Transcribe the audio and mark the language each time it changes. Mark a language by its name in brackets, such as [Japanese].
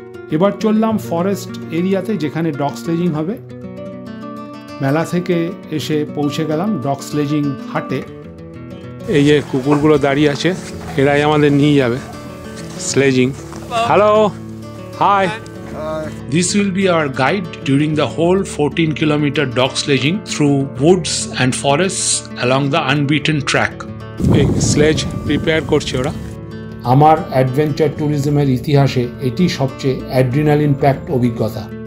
[Bangla] এবার চললাম ফরেস্ট এরিয়াতে, যেখানে ডগ স্লেজিং হবে। মেলা থেকে এসে পৌঁছে গেলাম ডগ স্লেজিং হাটে। এই যে কুকুরগুলো দাঁড়িয়ে আছে, এরাই আমাদের নিয়ে যাবে sledging. [English] Hello, hi. This will be our guide during the whole 14-kilometer dog sledging through woods and forests along the unbeaten track. [Bangla] এই স্লেজ প্রিপেয়ার করছে ওরা। আমার অ্যাডভেঞ্চার ট্যুরিজমের ইতিহাসে এটি সবচেয়ে অ্যাড্রিনালিন প্যাকড অভিজ্ঞতা।